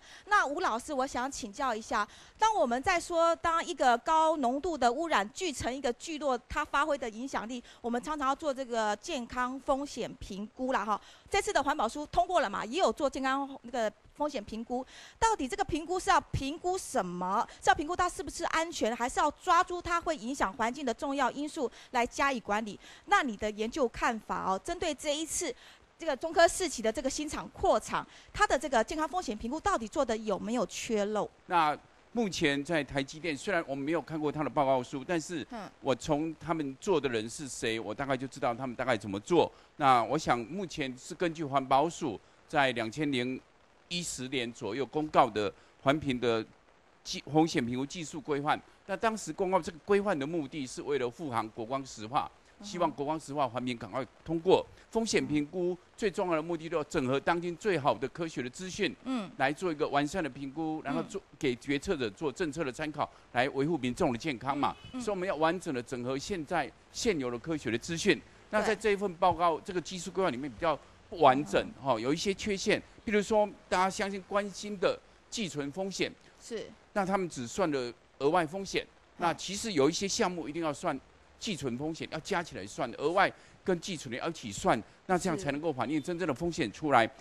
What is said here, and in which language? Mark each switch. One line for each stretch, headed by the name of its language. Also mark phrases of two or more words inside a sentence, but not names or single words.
Chinese: 那吳老師，我想請教一下，當我們在說當一個高濃度的污染聚成一個聚落，它發揮的影響力，我們常常要做這個健康風險評估啦，哈。這次的環保書通過了嘛，也有做健康那個風險評估。到底這個評估是要評估什麼？是要評估它是不是安全，還是要抓住它會影響環境的重要因素來加以管理？那你的研究看法哦，針對這一次這個中科4期的這個新廠擴廠，它的這個健康風險評估到底做的有沒有缺漏？那目前在台積電，雖然我們沒有看過他的報告書，但是我從他們做的人是誰，我大概就知道他們大概怎麼做。那我想目前是根據環保署在2010年左右公告的環評的風險評估技術規範。那當時公告這個規範的目的是為了護航國光石化，希望國光石化環評趕快通過。風險評估最重要的目的就是整合當今最好的科學的資訊，來做一個完善的評估，然後給決策者做政策的參考，來維護民眾的健康嘛。所以我們要完整的整合現有的科學的資訊。那在這一份報告，這個技術規劃裡面比較不完整，有一些缺陷。譬如說，大家相信關心的寄存風險，是，那他們只算了额外风险。那其实有一些项目一定要算寄存风险，要加起来算，额外跟寄存的要一起算，那这样才能够反映真正的风险出来。